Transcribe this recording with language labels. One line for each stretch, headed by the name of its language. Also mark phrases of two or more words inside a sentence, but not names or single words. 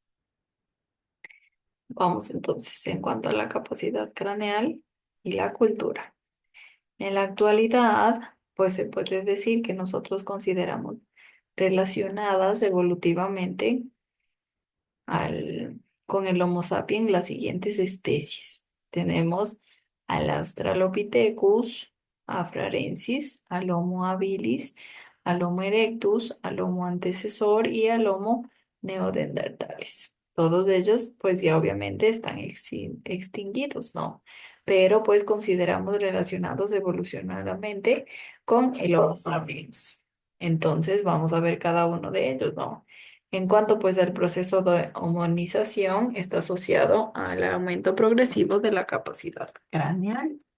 Spanish: Vamos entonces en cuanto a la capacidad craneal y la cultura. En la actualidad, pues se puede decir que nosotros consideramos relacionadas evolutivamente con el Homo sapiens las siguientes especies. Tenemos al Australopithecus afarensis, al Homo habilis, al Homo erectus, al Homo antecesor y al Homo neanderthalis. Todos ellos, pues ya obviamente están extinguidos, ¿no? Pero pues consideramos relacionados evolucionadamente con el Homo sapiens. Entonces vamos a ver cada uno de ellos, ¿no? En cuanto pues al proceso de homonización, está asociado al aumento progresivo de la capacidad craneal.